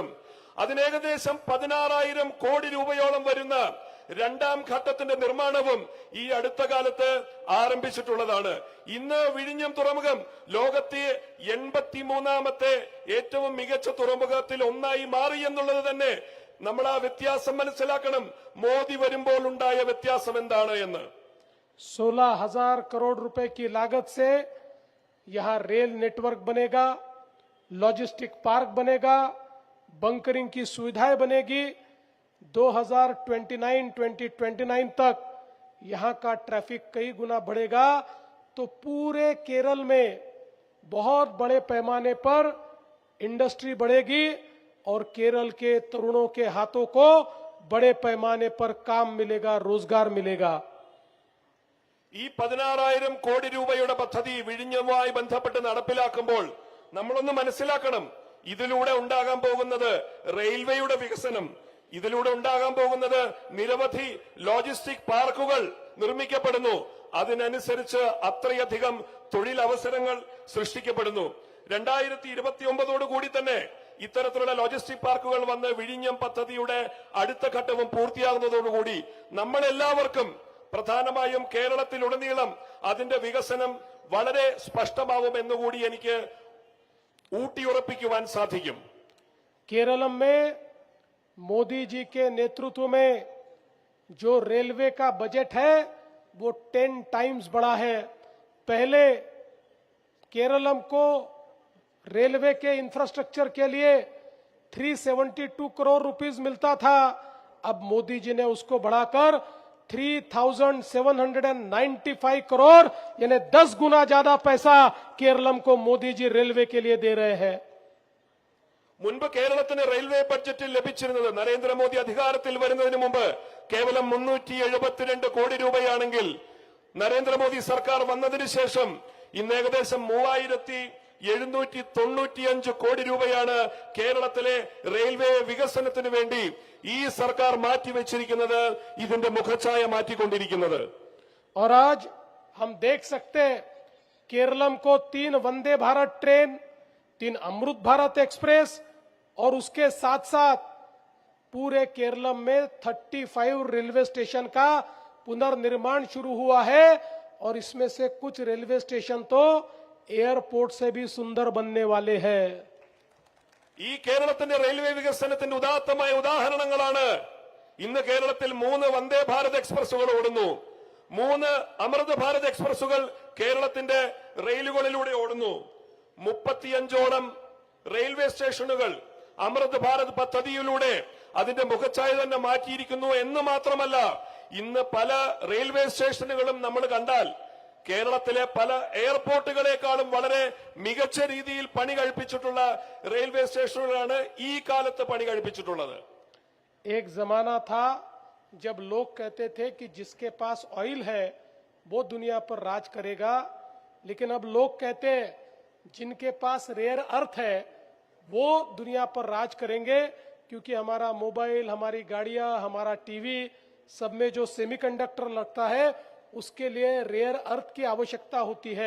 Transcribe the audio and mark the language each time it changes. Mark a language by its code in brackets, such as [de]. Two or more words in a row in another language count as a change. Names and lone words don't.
[ml] അതിന് ഏകദേശം 16,000 കോടി രൂപയോളം വരുന്ന 2ാം ഘട്ടത്തിന്റെ നിർമ്മാണവും ഈ അടുത്ത കാലത്ത് ആരംഭിച്ചിട്ടുള്ളതാണ്. ഇന്ന് വിഴിഞ്ഞം തുറമുഖം ലോകത്തെ 83ാമത്തെ ഏറ്റവും മികച്ച തുറമുഖത്തിൽ ഒന്നായി മാറി എന്നുള്ളത് തന്നെ നമ്മൾ ആ വ്യത്യാസം മനസ്സിലാക്കണം. മോദി വരുമ്പോൾ ഉണ്ടായ വ്യത്യാസം എന്താണ് എന്ന്. [hi] 16,000 करोड़ रुपए की लागत से यहाँ [en] rail network [hi] बनेगा, [en] logistic park [hi] बनेगा, बंकरिंग की सुविधाएं बनेगी. 2029 तक यहाँ का ट्रैफिक कई गुना बढ़ेगा. तो पूरे केरल में बहुत बड़े पैमाने पर इंडस्ट्री बढ़ेगी और केरल के तरुणों के हाथों को बड़े पैमाने पर काम मिलेगा, रोजगार मिलेगा. [ml] ഈ 16,000 കോടി രൂപയുടെ പദ്ധതി വിഴിഞ്ഞവുമായി ബന്ധപ്പെട്ട് നടപ്പിലാക്കുമ്പോൾ നമ്മളൊന്ന് മനസ്സിലാക്കണം, ഇതിലൂടെ ഉണ്ടാകാൻ പോകുന്നത് റെയിൽവേയുടെ വികസനം, ഇതിലൂടെ ഉണ്ടാകാൻ പോകുന്നത് നിരവധി [en] logistic parks [ml] നിർമ്മിക്കപ്പെടുന്നു. അതിനനുസരിച്ച് അത്രയധികം തൊഴിലവസരങ്ങൾ സൃഷ്ടിക്കപ്പെടുന്നു. 2029 കൂടി തന്നെ ഇത്തരത്തിലുള്ള [en] logistic parks [ml] വന്ന് വിഴിഞ്ഞം പദ്ധതിയുടെ അടുത്ത ഘട്ടവും പൂർത്തിയാകുന്നതോടുകൂടി നമ്മളെല്ലാവർക്കും, പ്രധാനമായും കേരളത്തിലുടനീളം അതിന്റെ വികസനം വളരെ സ്പഷ്ടമാവുമെന്നുകൂടി എനിക്ക് ഊട്ടിയുറപ്പിക്കുവാൻ സാധിക്കും. [hi] केरलम में मोदी जी के नेतृत्व में जो रेलवे का बजट है वो 10 टाइम्स बढ़ा है. पहले केरलम को रेलवे के इंफ्रास्ट्रक्चर के लिए 372 करोड़ रुपीस मिलता था. अब मोदी जी ने उसको बढ़ाकर 3,795 करोड़ यानी 10 गुना ज्यादा पैसा केरलम को मोदी जी रेलवे के लिए दे रहे हैं. [ml] മുൻപ് കേരളത്തിന് [en] railway budget [ml] ലഭിച്ചിരുന്നത് നരേന്ദ്രമോദി അധികാരത്തിൽ വരുന്നതിന് മുമ്പ് കേവലം 372 കോടി രൂപയാണെങ്കിൽ നരേന്ദ്രമോദി സർക്കാർ വന്നതിന് ശേഷം ഇന്ന് ഏകദേശം 3,795 കോടി രൂപയാണ് കേരളത്തിലെ റെയിൽവേ വികസനത്തിന് വേണ്ടി ഈ സർക്കാർ മാറ്റിവെച്ചിരിക്കുന്നത്, ഇതിന്റെ മുഖച്ഛായ മാറ്റിക്കൊണ്ടിരിക്കുന്നത്. [hi] और आज हम देख सकते हैं केरलम को 3 वंदे भारत ट्रेन, 3 अमृत भारत एक्सप्रेस और उसके साथ साथ पूरे केरलम में 35 [en] railway station [hi] का पुनर्निर्माण शुरू हुआ है. और इसमें से कुछ [en] railway station [hi] तो एयरपोर्ट से भी सुंदर बनने वाले हैं. [ml] ഈ കേരളത്തിന്റെ റെയിൽവേ വികസനത്തിന്റെ ഉദാത്തമായ ഉദാഹരണങ്ങളാണ്. ഇന്ന് കേരളത്തിൽ 3 വന്ദേ ഭാരത് എക്സ്പ്രസുകൾ ഓടുന്നു, 3 അമൃത് ഭാരത് എക്സ്പ്രസുകൾ കേരളത്തിന്റെ റെയിലുകളിലൂടെ ഓടുന്നു. 35ഓളം [en] railway stations [ml] അമൃത് ഭാരത് പദ്ധതിയിലൂടെ അതിന്റെ മുഖച്ഛായ തന്നെ മാറ്റിയിരിക്കുന്നു എന്ന് മാത്രമല്ല, ഇന്ന് പല [en] railway stations [ml] നമ്മൾ കണ്ടാൽ കേരളത്തിലെ പല എയർപോർട്ടുകളെക്കാളും വളരെ മികച്ച രീതിയിൽ പണി കഴിപ്പിച്ചിട്ടുള്ള [en] railway stations [ml] ഈ കാലത്ത് പണി കഴിപ്പിച്ചിട്ടുള്ളത്. [hi] एक जमाना था जब लोग कहते थे कि जिसके पास ऑयल है वो दुनिया पर राज करेगा, लेकिन अब लोग कहते हैं जिनके पास [en] rare earth [hi] है वो दुनिया पर राज करेंगे, क्योंकि हमारा मोबाइल, हमारी गाड़ियां, हमारा टीवी सब में जो सेमीकंडक्टर लगता है उसके लिए [en] rare earth [hi] की आवश्यकता होती है.